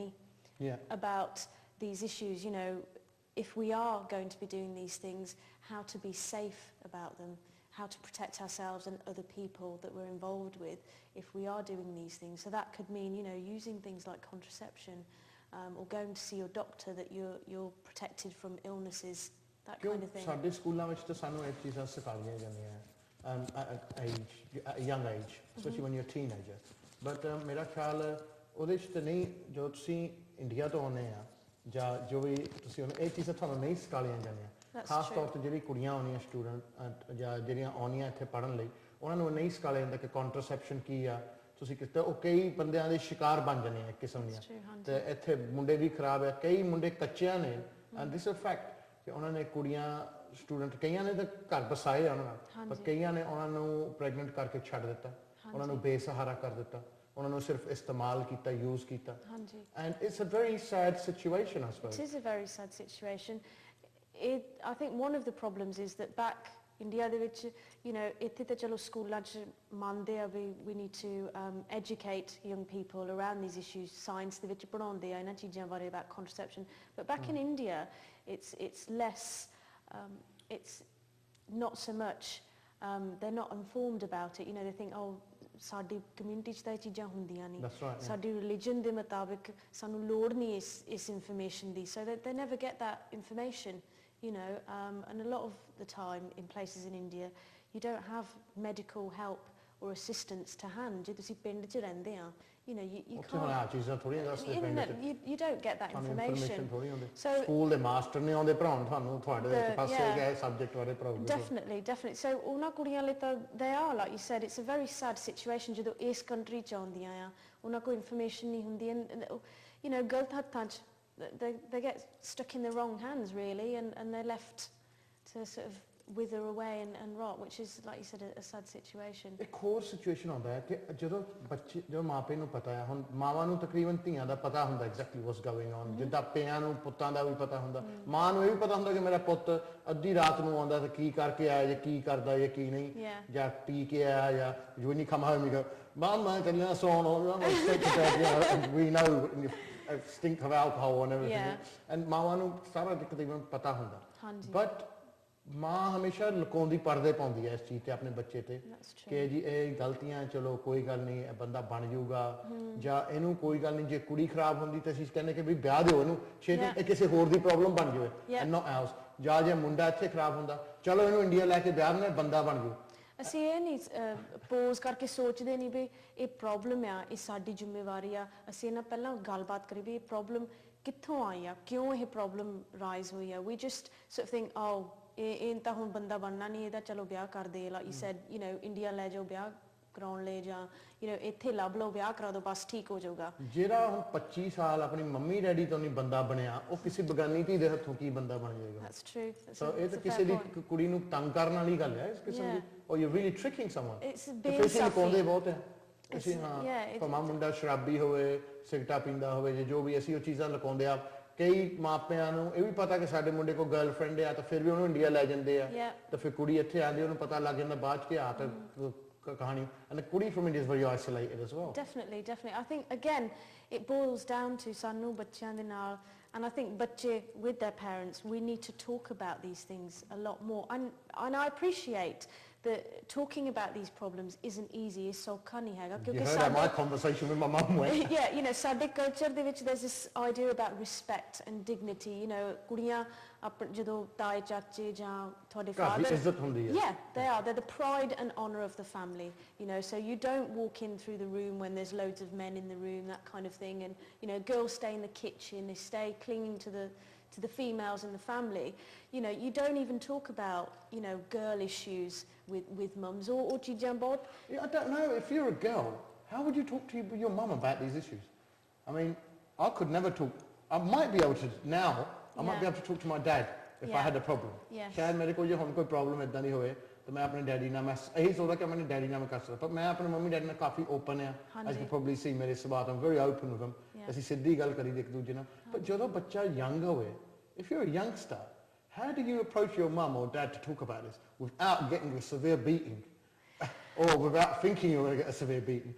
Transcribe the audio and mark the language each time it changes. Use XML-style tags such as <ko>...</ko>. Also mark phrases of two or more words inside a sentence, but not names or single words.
<en>about these issues you know if we are going to be doing these things how to be safe about them how to protect ourselves and other people that we're involved with if we are doing these things so that could mean you know using things like contraception or going to see your doctor that you're protected from illnesses that kind of thing</en> <pa>ਸਾਡੇ ਸਕੂਲਾਂ ਵਿੱਚ ਤਾਂ ਸਾਨੂੰ ਇਹ ਚੀਜ਼ਾਂ ਸਿਖਾਈਆਂ ਜਾਂਦੀਆਂ</pa> <en>at a young age especially when you're a teenager but</en> <pa>ਮੇਰਾ ਖਿਆਲ ਉਹਦੇ 'ਚ ਤਾਂ ਨਹੀਂ ਜੋ ਤੁਸੀਂ ਇੰਡੀਆ ਤੋਂ ਆਉਂਦੇ ਆ ਜਾਂ ਜੋ ਵੀ ਤੁਸੀਂ ਇਹ ਚੀਜ਼ਾਂ ਤੁਹਾਨੂੰ ਨਹੀਂ ਸਿਖਾਈਆਂ ਜਾਂਦੀਆਂ ਖਾਸ ਤੌਰ ਤੇ ਜਿਹੜੀ ਕੁੜੀਆਂ ਆਉਂਦੀਆਂ ਸਟੂਡੈਂਟ ਜਾਂ ਜਿਹੜੀਆਂ ਆਉਂਦੀਆਂ ਇੱਥੇ ਪੜ੍ਹਨ ਲਈ ਉਹਨਾਂ ਨੂੰ ਨਹੀਂ ਸਿਖਾਇਆ ਜਾਂਦਾ ਕਿ ਕੰਟਰਸੈਪਸ਼ਨ ਕੀ ਆ ਤੁਸੀਂ ਕਿਤੇ ਉਹ ਕਈ ਬੰਦਿਆਂ ਦੇ ਸ਼ਿਕਾਰ ਬਣ ਜਾਂਦੇ ਆ ਇੱਕ ਕਿਸਮ ਦੀਆਂ ਤੇ ਇੱਥੇ ਮੁੰਡੇ ਵੀ ਖਰਾਬ ਆ ਕਈ ਮੁੰਡੇ ਕੱਚਿਆਂ ਨੇ</pa> <en>and this is fact</en> <pa>ਕਿ ਉਹਨਾਂ ਨੇ ਕੁੜੀਆਂ ਸਟੂਡੈਂਟ ਕਈਆਂ ਨੇ ਤਾਂ ਘਰ ਬਸਾਏ ਉਹਨਾਂ ਨਾਲ ਪਰ ਕਈਆਂ ਨੇ ਉਹਨਾਂ ਨੂੰ ਪ੍ਰੈਗਨੈਂਟ ਕਰਕੇ ਛੱਡ ਦਿੱਤਾ ਉਹਨਾਂ ਨੂੰ ਬੇਸਹਾਰਾ ਕਰ ਦਿੱਤਾ ਉਹਨਾਂ ਨੂੰ ਸਿਰਫ ਇਸਤੇਮਾਲ ਕੀਤਾ ਯੂਜ਼ ਕੀਤਾ</pa> <en>and it's a very sad situation I suppose it is a very sad situation I think one of the problems is that back India</en> <pa>ਦੇ ਵਿੱਚ</pa> <en>you know</en> <pa>ਇੱਥੇ ਤਾਂ ਚਲੋ ਸਕੂਲਾਂ 'ਚ ਮੰਨਦੇ ਆ ਵੀ</pa> <en>we need to educate young people around these issues science</en> <pa>ਦੇ ਵਿੱਚ ਪੜ੍ਹਾਉਂਦੇ ਆ ਇਹਨਾਂ ਚੀਜ਼ਾਂ ਬਾਰੇ</pa> <en>about contraception but back in India it's less it's not so much they're not informed about it you know they think oh</en> <pa>ਸਾਡੀ ਕਮਿਊਨਿਟੀ 'ਚ ਤਾਂ ਇਹ ਚੀਜ਼ਾਂ ਹੁੰਦੀਆਂ ਨਹੀਂ ਸਾਡੀ ਰਿਲੀਜਨ ਦੇ ਮੁਤਾਬਿਕ ਸਾਨੂੰ ਲੋੜ ਨਹੀਂ ਇਸ ਇਨਫੋਰਮੇਸ਼ਨ ਦੀ</pa> <en>so they never get that information you know and a lot of the time in places in India you don't have medical help or assistance to hand</en> <pa>ਜੇ ਤੁਸੀਂ ਪਿੰਡ 'ਚ ਰਹਿੰਦੇ ਆ</pa> <en>you know you can't you don't get that information</en> <pa>so ਸਕੂਲ ਦੇ ਮਾਸਟਰ ਨੇ ਆਉਂਦੇ ਪੜਾਉਣ ਤੁਹਾਨੂੰ ਤੁਹਾਡੇ ਪਾਸੇ ਗਏ ਸਬਜੈਕਟ ਬਾਰੇ ਪੜਾਉਂਦੇ</pa> <en>definitely so</en> <pa>ਉਹਨਾਂ ਕੁੜੀਆਂ ਲਈ ਤਾਂ</pa> <en>they are like you said it's a very sad situation</en> <pa>ਜਦੋਂ ਇਸ ਕੰਟਰੀ 'ਚ ਆਉਂਦੀਆਂ ਆ ਉਹਨਾਂ ਕੋਲ ਇਨਫੋਰਮੇਸ਼ਨ ਨਹੀਂ ਹੁੰਦੀ</pa> <en>you know</en> <pa>ਗਲਤ ਹੱਥਾਂ 'ਚ</pa> <en>they get stuck in the wrong hands really, and they're left to sort of wither away and rot, which is, like you said, a sad situation. ਇੱਕ ਹੋਰ ਸਿਚੁਏਸ਼ਨ ਆਉਂਦਾ ਹੈ ਕਿ ਜਦੋਂ ਮਾਪੇ ਨੂੰ ਪਤਾ ਹੈ, ਹੁਣ ਮਾਵਾਂ ਨੂੰ ਤਕਰੀਬਨ ਧੀਆਂ ਦਾ ਪਤਾ ਹੁੰਦਾ exactly what's going on, ਜਿੱਦਾਂ ਪਿਆਂ ਨੂੰ ਪੁੱਤਾਂ ਦਾ ਵੀ ਪਤਾ ਹੁੰਦਾ, ਮਾਂ ਨੂੰ ਇਹ ਵੀ ਪਤਾ ਹੁੰਦਾ ਕਿ ਮੇਰਾ ਪੁੱਤ ਅੱਧੀ ਰਾਤ ਨੂੰ ਆਉਂਦਾ ਤਾਂ ਕੀ ਕਰਕੇ ਆਇਆ ਜਾਂ ਕੀ ਕਰਦਾ ਜਾਂ ਕੀ ਨਹੀਂ, ਜਾਂ ਪੀ ਕੇ ਆਇਆ ਜਾਂ when you come home you go, Mum, I'm ਚੱਲਿਆ ਸੌਣ, we know stink of alcohol and everything, and</en> <pa>ਮਾਵਾਂ ਨੂੰ ਸਾਰਾ ਤਕਰੀਬਨ ਪਤਾ ਹੁੰਦਾ, but ਮਾਂ ਹਮੇਸ਼ਾ ਲੁਕਾਉਂਦੀ ਪਰਦੇ ਪਾਉਂਦੀ ਹੈ ਇਸ ਚੀਜ਼ ਤੇ ਆਪਣੇ ਬੱਚੇ ਤੇ ਕਿ ਜੀ ਇਹ ਗਲਤੀਆਂ, ਚਲੋ ਕੋਈ ਗੱਲ ਨਹੀਂ, ਇਹ ਬੰਦਾ ਬਣ ਜਾਊਗਾ, ਜਾਂ ਇਹਨੂੰ ਕੋਈ ਗੱਲ ਨਹੀਂ, ਜੇ ਕੁੜੀ ਖਰਾਬ ਹੁੰਦੀ ਤਾਂ ਅਸੀਂ ਕਹਿੰਦੇ ਕਿ ਵੀ ਵਿਆਹ ਦਿਓ ਇਹਨੂੰ ਛੇਤੀ, ਇਹ ਕਿਸੇ ਹੋਰ ਦੀ ਪ੍ਰੋਬਲਮ ਬਣ ਜਾਵੇ</pa> <en>and not ours,</en> <pa>ਜਾਂ ਜੇ ਮੁੰਡਾ ਇੱਥੇ ਖਰਾਬ ਹੁੰਦਾ, ਚਲੋ ਇਹਨੂੰ ਇੰਡੀਆ ਲੈ ਕੇ ਵਿਆਹ ਦਿੰਦੇ, ਬੰਦਾ ਬਣ ਜਾਊ। ਅਸੀਂ ਇਹ ਨਹੀਂ ਪੋਜ਼ ਕਰਕੇ ਸੋਚਦੇ ਨਹੀਂ ਵੀ ਇਹ ਪ੍ਰੋਬਲਮ ਆ, ਇਹ ਸਾਡੀ ਜ਼ਿੰਮੇਵਾਰੀ ਆ, ਅਸੀਂ ਇਹਨਾਂ ਪਹਿਲਾਂ ਗੱਲਬਾਤ ਕਰੀ ਵੀ ਇਹ ਪ੍ਰੋਬਲਮ ਕਿੱਥੋਂ ਆਈ ਆ, ਕਿਉਂ ਇਹ</pa> <en>problem rise</en> <pa>ਹੋਈ ਆ।</pa> <en>we just sort of think,</en> <pa>oh, ਇਹ ਤਾਂ ਹੁਣ ਬੰਦਾ ਬਣਨਾ ਨਹੀਂ, ਇਹਦਾ ਚਲੋ ਵਿਆਹ ਕਰ ਦੇ,</pa> <en>like you said, you know,</en> <pa>ਇੰਡੀਆ ਲੈ ਜਾਓ ਵਿਆਹ ਕਰਾਉਣ ਲਈ, ਜਾਂ</pa> <en>you know,</en> <pa>ਇੱਥੇ ਲੱਭ ਲਓ, ਵਿਆਹ ਕਰਾ ਦਿਓ, ਬਸ ਠੀਕ ਹੋ ਜਾਊਗਾ। ਜਿਹੜਾ ਹੁਣ 25 ਸਾਲ ਆਪਣੀ</pa> <en>mummy daddy</en> <pa>ਤੋਂ ਨਹੀਂ ਬੰਦਾ ਬਣਿਆ, ਉਹ ਕਿਸੇ ਬਗਾਨੀ ਧੀ ਦੇ ਹੱਥੋਂ ਕੀ ਬੰਦਾ ਬਣ ਜਾਏਗਾ।</pa> <en>That's true.</en> <pa>So ਇਹ ਤਾਂ ਕਿਸੇ ਦੀ ਕੁੜੀ ਨੂੰ ਤੰਗ ਕਰਨ ਵਾਲੀ ਗੱਲ ਹੈ, ਇਸ ਕਿਸਮ ਦੀ,</pa> <en>or you're really tricking someone। It's being selfish</en> <pa>ਬਹੁਤ ਹੈ ਅਸੀਂ, ਹਾਂ ਭਾਵੇਂ ਮੁੰਡਾ ਸ਼ਰਾਬੀ ਹੋਵੇ, ਸਿਗਰਟਾਂ ਪੀਂਦਾ ਹੋਵੇ, ਜੇ ਜੋ ਵੀ, ਅਸੀਂ ਉਹ ਚੀਜ਼ਾਂ ਲੁਕਾਉਂਦੇ ਆ। ਕਈ ਮਾਪਿਆਂ ਨੂੰ ਇਹ ਵੀ ਪਤਾ ਕਿ ਸਾਡੇ ਮੁੰਡੇ ਕੋਲ ਗਰਲਫ੍ਰੈਂਡ ਆ, ਤਾਂ ਫਿਰ ਵੀ ਉਹਨੂੰ ਇੰਡੀਆ ਲੈ ਜਾਂਦੇ ਆ, ਤਾਂ ਫਿਰ ਕੁੜੀ ਇੱਥੇ ਆਉਂਦੀ, ਉਹਨੂੰ ਪਤਾ ਲੱਗ ਜਾਂਦਾ ਬਾਅਦ ਚ ਕਿ ਆ ਤਾਂ ਕਹਾਣੀ,</pa> <en>and the ਕੁੜੀ from India is very isolated as well। Definitely. I think again it boils down to</en> <pa>ਸਾਨੂੰ ਬੱਚਿਆਂ ਦੇ ਨਾਲ,</pa> <en>and I think ਬੱਚੇ with their parents, we need to talk about these things a lot more, and I appreciate that talking about these problems isn't easy, is</en> <pa>ਸੌਖਾ ਨਹੀਂ ਹੈਗਾ, ਕਿਉਂਕਿ ਸਾਡੇ</pa> <en>my conversation with my mum went yeah, you know,</en> <pa>ਸਾਡੇ culture ਦੇ ਵਿੱਚ</pa> <en>there's this idea about respect and dignity, you know,</en> <pa>ਕੁੜੀਆਂ ਜਦੋਂ ਤਾਏ ਚਾਚੇ ਜਾਂ ਤੁਹਾਡੇ father, ਇੱਜ਼ਤ ਹੁੰਦੀ ਹੈ,</pa> <en>they're the pride and honor of the family, you know, so you don't walk in through the room when there's loads of men in the room, that kind of thing, and you know, girls stay in the kitchen, they stay clinging to the females in the family, you know, you don't even talk about, you know, girl issues with mums or</en> <pa>ਚੀਜ਼ਾਂ ਬਹੁਤ,</pa> <en>I don't know, if you're a girl, how would you talk to your mum about these issues? I mean, I could never talk, I might be able to now, I might be able to talk to my dad if I had a problem,</en> <pa>ਸ਼ਾਇਦ ਮੇਰੇ ਕੋਲ ਜੇ ਹੁਣ ਕੋਈ ਪ੍ਰੋਬਲਮ ਇਦਾਂ ਦੀ ਹੋਵੇ ਤਾਂ ਮੈਂ ਆਪਣੇ ਡੈਡੀ ਨਾਲ, ਮੈਂ ਇਹੀ ਸੋਚਦਾ ਕਿ ਆਪਣੇ ਡੈਡੀ ਨਾਲ ਮੈਂ ਕਰ ਸਕਦਾ, ਪਰ ਮੈਂ ਆਪਣੇ</pa> <en>mummy daddy</en> <pa>ਨਾਲ ਕਾਫੀ ਓਪਨ ਆ,</pa> <en>as you probably see</en> <pa>ਮੇਰੇ ਸੁਭਾਅ ਤੋਂ</pa> <en>very open with them,</en> <pa>ਅਸੀਂ ਸਿੱਧੀ ਗੱਲ ਕਰੀ ਇੱਕ ਦੂਜੇ ਨਾਲ। ਪਰ ਜਦੋਂ ਬੱਚਾ ਯੰਗ ਹੋਵੇ,</pa> <en>if you're a youngster, how do you approach your mum or dad to talk about this without getting a severe beating or without thinking you're going to get a severe beating?</en>